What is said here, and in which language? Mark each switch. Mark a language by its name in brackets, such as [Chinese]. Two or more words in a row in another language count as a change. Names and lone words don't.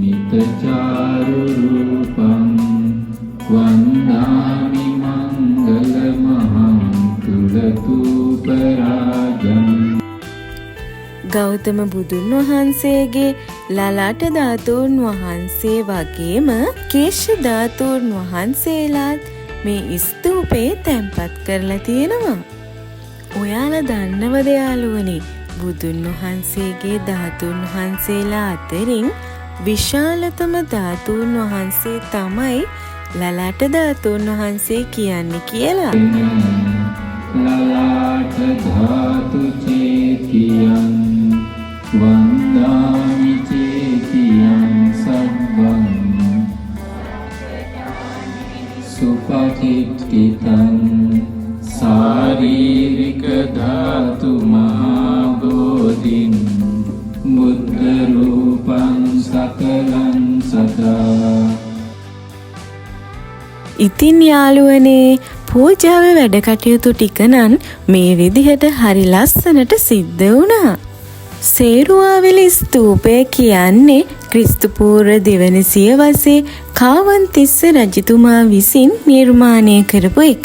[Sanskrit] चारु रूपं वन्दामि मङ्गलमहं तुलतूपराजम् [Sinhala] ගෞතම බුදුන් වහන්සේගේ ලලාට ධාතුන් වහන්සේ වගේම කේශ ධාතුන් වහන්සේලාත් මේ ස්තූපේ තැන්පත් කරලා තියෙනවා. ඔයාලා දන්නවද යාළුවනි, බුදුන් වහන්සේගේ ධාතුන් වහන්සේලා අතරින් විශාලතම ධාතුන් වහන්සේ තමයි ලලාට ධාතුන් වහන්සේ කියන්නේ කියලා. [Sanskrit] ललाट धातु चेतियं वन्दामि चेतियं सर्वं सुपतिष्ठितं शारीरिक धातु महाबोधिं बुद्ध रूपं सकलं सदा. [Sinhala] ඉතින් යාළුවනේ, පූජාවේ වැඩ කටයුතු ටික නම් මේ විදිහට හරි ලස්සනට සිද්ධ වුණා. සේරුවාවිලි ස්තූපය කියන්නේ ක්‍රිස්තු පූර්ව දෙවන සියවසේ කාවන්තිස්ස රජතුමා විසින් නිර්මාණය කරපු එකක්.